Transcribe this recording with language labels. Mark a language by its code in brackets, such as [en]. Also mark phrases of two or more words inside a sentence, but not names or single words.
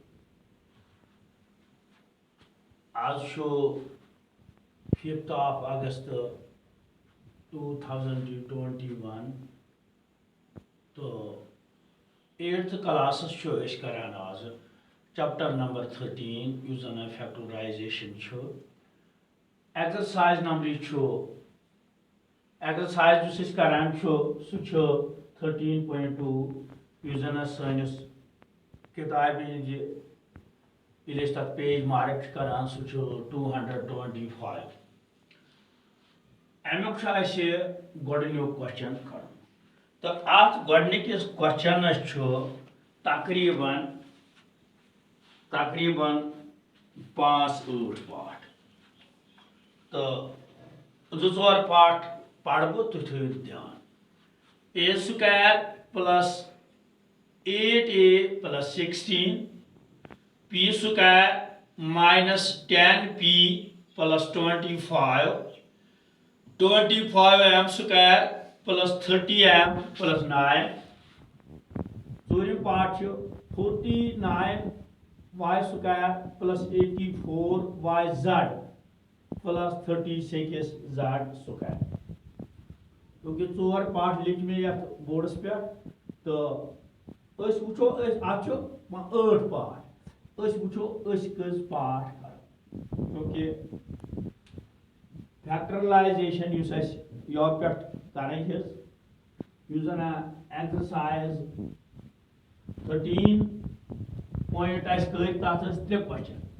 [ks] آج شو [en] 5th of August [ks] 2021 تو 8th کلاسس چھو اس کران آز [en] chapter number [ks] 13 یُس زن فیکٹورائزیشن چھو. [en] exercise number [ks] چھو ایکسرسائز جس اس کران چھو سو چھو 13.2 یُس زن سانس کتابہ ییٚلہِ أسۍ تتھ پیج مارک چھِ کران سُہ چھُ 225. امیُک چھُ اَسہِ گۄڈٕنیُک کوسچن کرُن تہٕ اتھ گۄڈٕنِکِس کوسچنس چھُ تقریباً 5-8 پارٹ تہٕ 2-4 پارٹ پڑھ بہٕ تُہۍ تھٲیِو دھیان. [en] a square plus 8a plus 16 p square minus 10p plus 25 25m square plus 30m plus 9. [ks] ژوٗرِم پارٹ چھُ 49y square plus 84yz plus 36z square. کیونکہ 4 پارٹ لکھ مےٚ یتھ بورڈس پٮ۪ٹھ تہٕ أسۍ وٕچھو اتھ چھُ 8 پارٹ. أسۍ وٕچھو أسۍ کٔژ پارٹ کرو کیونکہ فیکٹرلائزیشن یُس اَسہِ یورٕ پٮ۪ٹھ کرٕنۍ چھِ یُس زن ایکسرسائز 13 پویِنٹ اَسہِ کٔرۍ تتھ ٲسۍ 3 کوسچن.